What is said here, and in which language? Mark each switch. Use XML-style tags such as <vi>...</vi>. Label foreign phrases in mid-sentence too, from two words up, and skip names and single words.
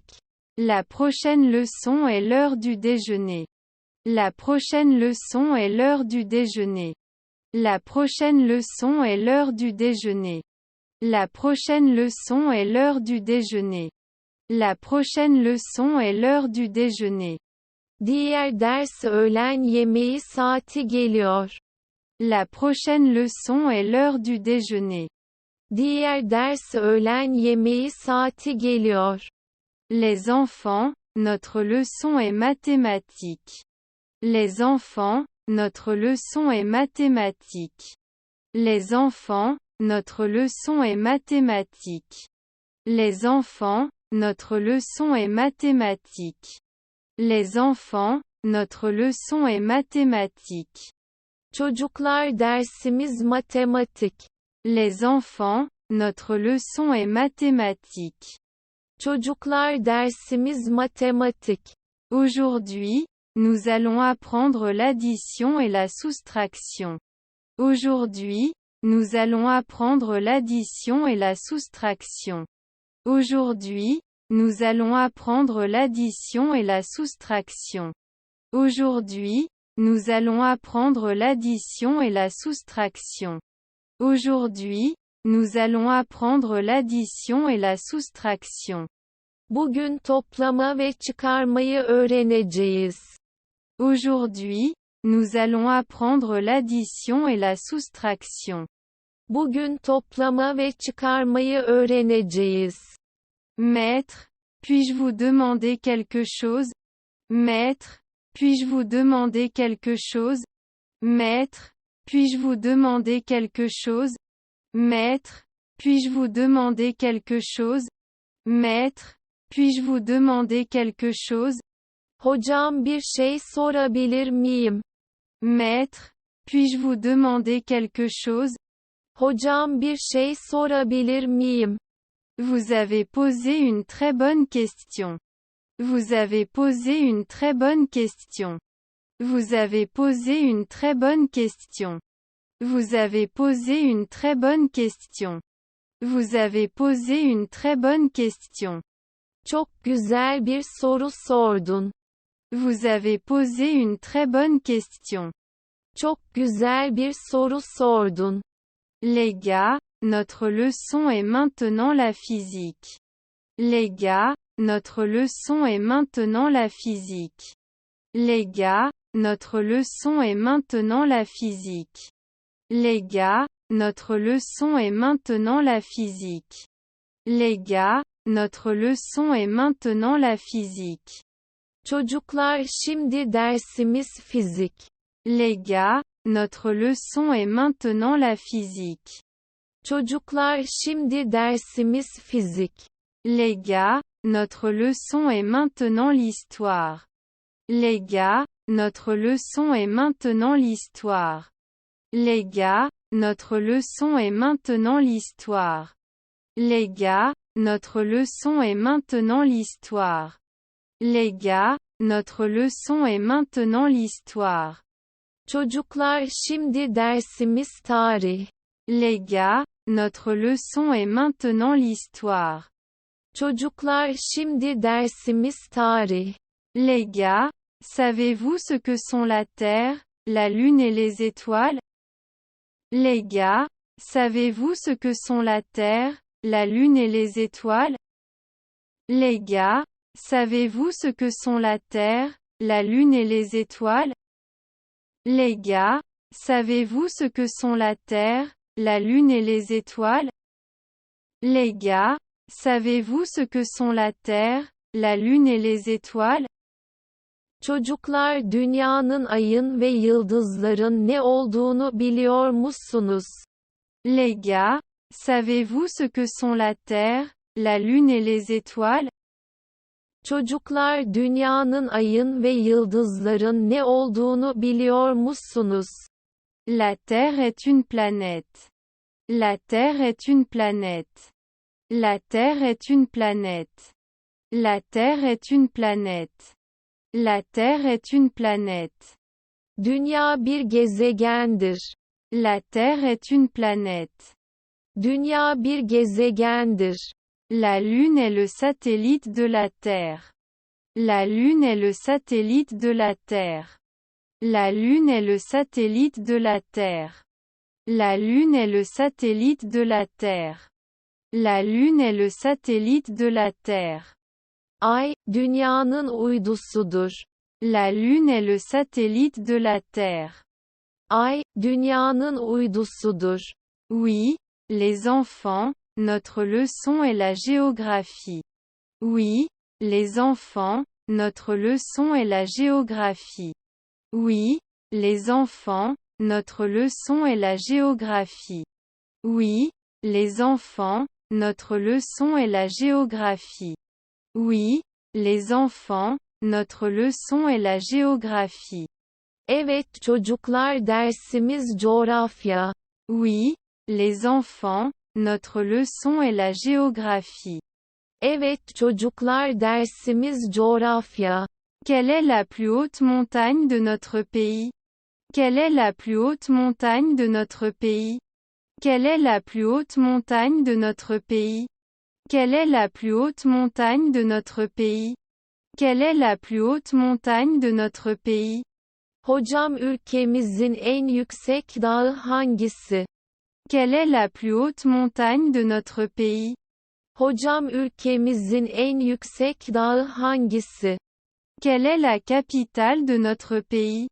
<fr>La prochaine leçon est l'heure du déjeuner. La prochaine leçon est l'heure du déjeuner. La prochaine leçon est l'heure du déjeuner. La prochaine leçon est l'heure du déjeuner. La prochaine leçon est l'heure du déjeuner.</fr> <tr>Diğer ders öğlen yemeği saati geliyor.</tr> <fr>La prochaine leçon est l'heure du déjeuner.</fr> <tr>Diğer ders öğlen yemeği saati geliyor.</tr> <fr>Les enfants, notre leçon est mathématique. Les enfants, notre leçon est mathématique. Les enfants, notre leçon est mathématique. Les enfants, notre leçon est mathématique. Les enfants, notre leçon est mathématique.</fr> <tr>Çocuklar dersimiz matematik.</tr> <fr>Les enfants, notre leçon est mathématique.</fr> <tr>Çocuklar dersimiz matematik.</tr> <fr>Aujourd'hui, nous allons apprendre l'addition et la soustraction. Aujourd'hui, nous allons apprendre l'addition et la soustraction. Aujourd'hui, nous allons apprendre l'addition et la soustraction. Aujourd'hui, nous allons apprendre l'addition et la soustraction. Aujourd'hui, nous allons apprendre l'addition et la soustraction.</fr> <tr>Bugün toplama ve çıkarmayı öğreneceğiz.</tr> <fr>Aujourd'hui, nous allons apprendre l'addition et la soustraction.</fr> <tr>Bugün toplama ve çıkarmayı öğreneceğiz.</tr> <fr>Maître, puis-je vous demander quelque chose? Maître, puis-je vous demander quelque chose? Maître, puis-je vous demander quelque chose? Maître, puis-je vous demander quelque chose? Maître, puis-je vous demander quelque chose?</fr> <tr>Hocam bir şey sorabilir miyim?</tr> <fr>Maître, puis-je vous demander quelque chose?</fr> <tr>Hocam bir şey sorabilir miyim?</tr> <fr>Vous avez posé une très bonne question. Vous avez posé une très bonne question. Vous avez posé une très bonne question. Vous avez posé une très bonne question. Vous avez posé une très bonne question.</fr> <tr>Çok güzel bir soru sordun.</tr> <fr>Vous avez posé une très bonne question.</fr> <tr>Çok güzel bir soru sordun.</tr> <fr>Les gars, notre leçon est maintenant la physique. Les gars, notre leçon est maintenant la physique. Les gars, notre leçon est maintenant la physique. Les gars, notre leçon est maintenant la physique. Les gars, notre leçon est maintenant la physique.</fr> <tr>Çocuklar, şimdi dersimiz fizik.</tr> <fr>Les gars, notre leçon est maintenant la physique.</fr> <tr>Çocuklar, şimdi dersimiz fizik.</tr> <fr>Les gars, notre leçon est maintenant l'histoire. Les gars, notre leçon est maintenant l'histoire. Les gars, notre leçon est maintenant l'histoire. Les gars, notre leçon est maintenant l'histoire. Les gars, notre leçon est maintenant l'histoire.</fr> <tr>Çocuklar, şimdi dersimiz tarih.</tr> <fr>Les gars, notre leçon est maintenant l'histoire.</fr> <tr>Çocuklar, şimdi dersimiz tarih.</tr> <fr>Les gars, savez-vous ce que sont la Terre, la Lune et les étoiles? Les gars, savez-vous ce que sont la Terre, la Lune et les étoiles? Les gars, savez-vous ce que sont la Terre, la Lune et les étoiles? Les gars, savez-vous ce que sont la Terre, la Lune et les étoiles? Les gars, savez-vous ce que sont la Terre, la Lune et les étoiles?</fr> <tr>Çocuklar, dünyanın, ayın ve yıldızların ne olduğunu biliyor musunuz?</tr> <fr>Les gars, savez-vous ce que sont la Terre, la Lune et les étoiles?</fr> <tr>Çocuklar, dünyanın, ayın ve yıldızların ne olduğunu biliyor musunuz?</tr> <fr>La Terre est une planète. La Terre est une planète. La Terre est une planète. La Terre est une planète. La Terre est une planète.</fr> <tr>Dünya bir gezegendir.</tr> <fr>La Terre est une planète.</fr> <tr>Dünya bir gezegendir.</tr> <fr>La Lune est le satellite de la Terre. La Lune est le satellite de la Terre. La Lune est le satellite de la Terre. La Lune est le satellite de la Terre. La Lune est le satellite de la Terre.</fr> <tr>Ay, dünyanın uydusudur.</tr> <fr>La Lune est le satellite de la Terre.</fr> <tr>Ay, dünyanın uydusudur.</tr> <fr>Oui, les enfants, notre leçon est la géographie. Oui, les enfants, notre leçon est la géographie. Oui, les enfants, notre leçon est la géographie. Oui, les enfants, notre leçon est la géographie. Oui, les enfants, notre leçon est la géographie.</fr> <tr>Evet çocuklar, dersimiz coğrafya.</tr> <fr>Oui, les enfants, notre leçon est la géographie.</fr> <tr>Evet çocuklar, dersimiz coğrafya.</tr> <fr>Quelle est la plus haute montagne de notre pays? Quelle est la plus haute montagne de notre pays? Quelle est la plus haute montagne de notre pays? Quelle est la plus haute montagne de notre pays? Quelle est la plus haute montagne de notre pays?</fr> <tr>Hocam, ülkemizin en yüksek dağı hangisi?</tr> <fr>Quelle est la plus haute montagne de notre pays?</fr> <tr>Hocam, ülkemizin en yüksek dağı hangisi?</tr> <fr>Quelle est la capitale de notre pays?</fr>